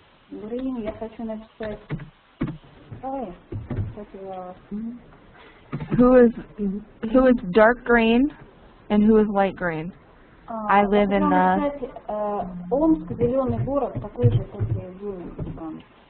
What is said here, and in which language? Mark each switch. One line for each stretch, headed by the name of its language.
Russian: Green, я хочу написать. Ой, потерялась.
English: Who is dark green and who is light green? I live in the...
Russian: Омск, зеленый город, такой же, как и Блумингтон.